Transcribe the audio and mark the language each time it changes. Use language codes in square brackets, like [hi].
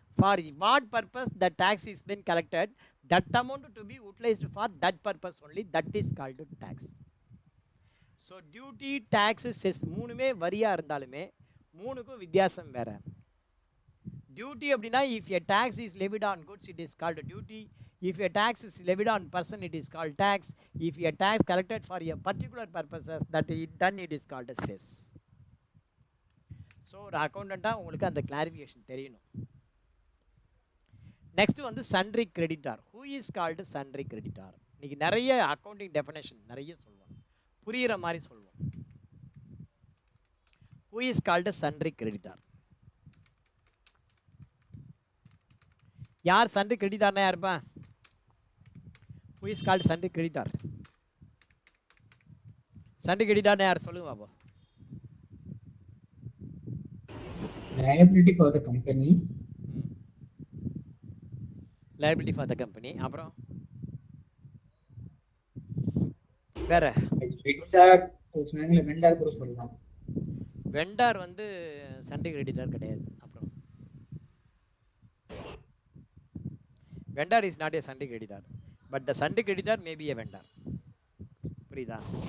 [en] For what purpose the tax is been collected, that amount to be utilized for that purpose only, that is called tax. [ta] So duty, tax, chess மூணுமே வரியாக இருந்தாலுமே மூணுக்கும் வித்தியாசம் வேறு. [en] duty [ta] அப்படின்னா [en] If a tax is levied on goods it is called duty. If a tax is levied on person, it is called tax. If a tax collected for a particular purposes, then it is called a cess. [ta] So ஒரு அக்கௌண்டண்ட்டாக உங்களுக்கு அந்த clarification தெரியணும். [en] Next வந்து sundry creditor. Who is called sundry creditor? [ta] இன்னைக்கு நிறைய accounting definition நிறைய சொல்லுவோம், புரிகிற மாதிரி சொல்லுவோம். [en] Who is called sundry creditor? [ta] யார் சன்ட்ரி கிரெடிட்டார்னா யாருப்பா? [en] Who is called sundry creditor? [ta] Sundry creditor ne yaar solunga babo. [en] Liability for the company. Liability for the company. [ta] Apro vera vendor சொன்னாங்களே, வெண்டார் கூட சொல்லலாம். வெண்டார் வந்து சன்ட்ரி கிரெடிட்டார் கிடையாது. அப்புறம் [en] Vendor is not a sundry creditor. But the sundry creditor may be a vendor. [ta] புரியுதா?